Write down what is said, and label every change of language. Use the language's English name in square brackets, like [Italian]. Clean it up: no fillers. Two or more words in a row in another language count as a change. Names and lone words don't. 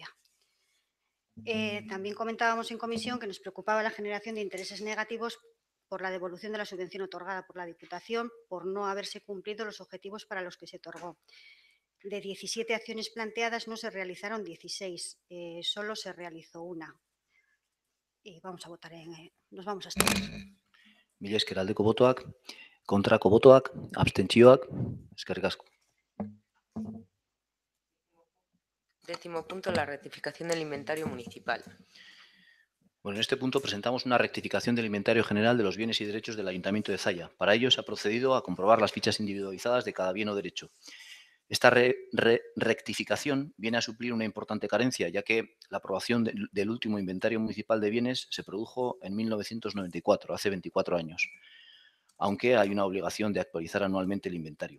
[Spanish] También comentábamos en comisión que nos preocupaba la generación de intereses negativos por la devolución de la subvención otorgada por la Diputación por no haberse cumplido los objetivos para los que se otorgó. De 17 acciones planteadas no se realizaron 16, solo se realizó una. Y vamos a votar nos vamos a estar. [Basque] Mila esker, aldeko botoak, kontrako botoak, abstentzioak, eskerrik asko. [Spanish] 10º punto, la rectificación del inventario municipal. Bueno, en este punto presentamos una rectificación del inventario general de los bienes y derechos del Ayuntamiento de Zalla. Para ello se ha procedido a comprobar las fichas individualizadas de cada bien o derecho. Esta rectificación viene a suplir una importante carencia, ya que la aprobación del último inventario municipal de bienes se produjo en 1994, hace 24 años, aunque hay una obligación de actualizar anualmente el inventario.